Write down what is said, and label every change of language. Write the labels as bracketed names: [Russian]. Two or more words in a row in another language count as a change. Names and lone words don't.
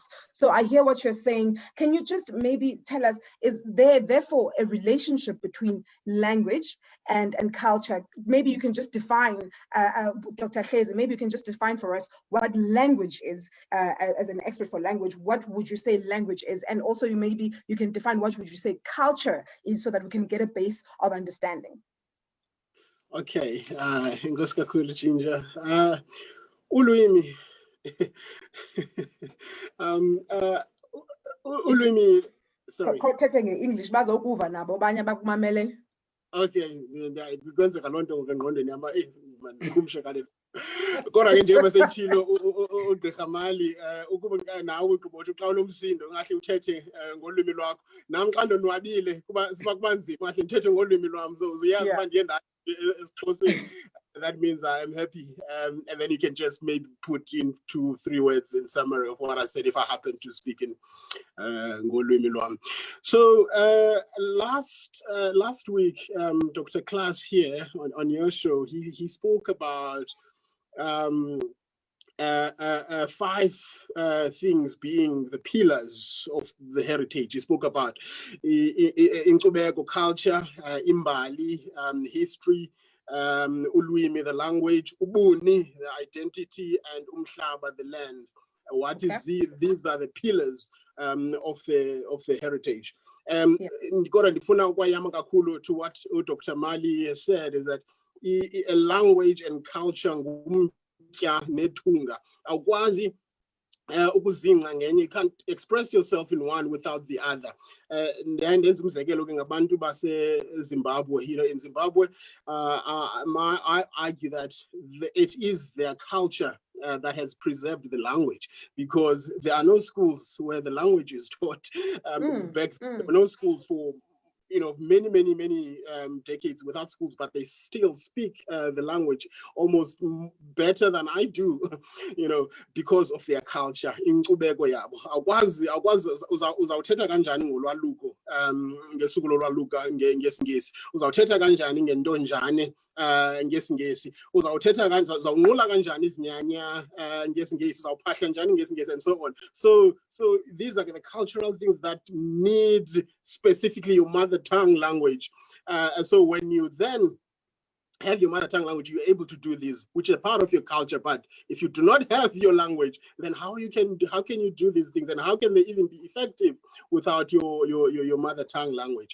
[English] So I hear what you're saying. Can you just maybe tell us, is there therefore a relationship between language and culture? Maybe you can just define, Dr. Kheze, maybe you can just define for us what language is, as an expert for language. What would you say language is? And also maybe you can define what would you say culture is, so that we can get a base of understanding. [Xhosa] Okay, inkosi kakhulu Ginger. Ulwimi. Ulwimi, [English] sorry. [Xhosa] English bazokuva nabo abanye bakumamele. Okay, kwenzeka lonto ngengqondweni yami kumshe kale. Kodwa ke njengoba sentshilo uGqirha Mali ukuba nawe ugqibothi xa unomsindo ngahle uthethe ngolwimi lwakho. Nami xa ndonwabile kuba nzima ngahle ngithethe ngolwimi lwami, so uyazi uba ndiye esiXhoseni. [English] That means I am happy, and then you can just maybe put in 2-3 words in summary of what I said if I happen to speak in [Xhosa] ngolwimi lwami. [English] So last week, Dr. Klaas here on your show, he spoke about 5 things being the pillars of the heritage. He spoke about inkcubeko, culture, imbali, history, ulwimi, the language, ubuni, the identity, and umhlaba, the land. These are the pillars of the heritage. [Xhosa] Kodwa ndifuna ukwayama kakhulu [English] to what [Xhosa] Dr. [English] Mali has said, is that a language and culture [Xhosa] ngumtya nethunga. Awukwazi ukuzinca ngenye. [English] You can't express yourself in one without the other. [Xhosa] Ndenza umzekelo ke ngabantu base Zimbabwe. [English] In Zimbabwe, I argue that it is their culture that has preserved the language, because there are no schools where the language is taught. There were no schools for many decades without schools, but they still speak the language almost better than I do, because of their culture. [Xhosa] Inkcubeko yabo. Awukwazi uzawuthetha kanjani ngolwaluko ngesuku lolwaluka ngesingesi, uzawuthetha kanjani ngentonjane ngesingesi, uzawunqula kanjani izinyanya ngesingesi, uzawuphahla njani ngesingesi, [English] and so on. So these are the cultural things that need specifically your mother tongue language. So when you then have your mother tongue language, you're able to do this, which is part of your culture. But if you do not have your language, then how can you do these things, and how can they even be effective without your mother tongue language?